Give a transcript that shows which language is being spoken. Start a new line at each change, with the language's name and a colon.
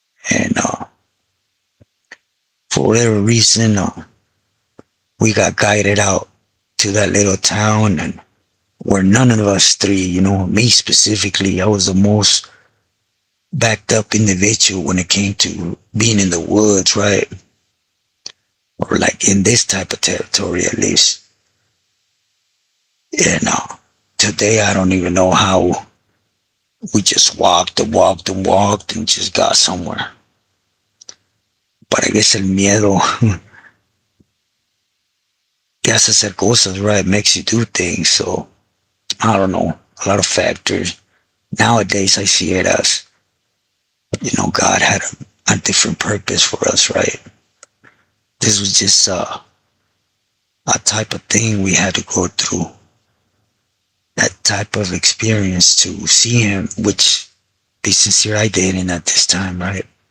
English: And for whatever reason, we got guided out to that little town, and where none of us three, me specifically, I was the most backed up individual when it came to being in the woods, right? Or like in this type of territory at least. And today I don't even know how we just walked and walked and walked and just got somewhere. But I guess
Spanish: el miedo te hace hacer cosas,
English: right? Makes you do things. So I don't know, a lot of factors. Nowadays I see it as, God had a different purpose for us, right? This was just a type of thing we had to go through, that type of experience to see him, which, be sincere, I didn't at this time, right?